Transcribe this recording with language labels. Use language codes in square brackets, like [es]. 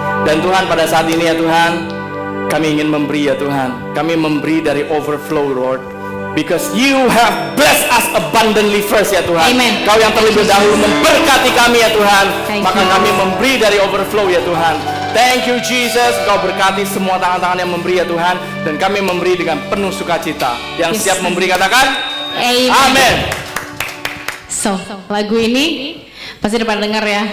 [id] Dan Tuhan pada saat ini ya Tuhan, kami ingin memberi ya Tuhan. Kami memberi dari overflow Lord. [en] Because you have blessed us abundantly first [id] ya Tuhan. Amen. Kau yang terlebih dahulu memberkati kami ya Tuhan. [en] Thank [id] Maka [en] you. [id] kami memberi dari overflow ya Tuhan. [en] Thank you Jesus. [id] Kau berkati semua tangan-tangan yang memberi ya Tuhan. Dan kami memberi dengan penuh sukacita. Yang [en] Yes. [id] siap memberi katakan Amen. Amen. So, lagu ini pasti udah pada denger ya.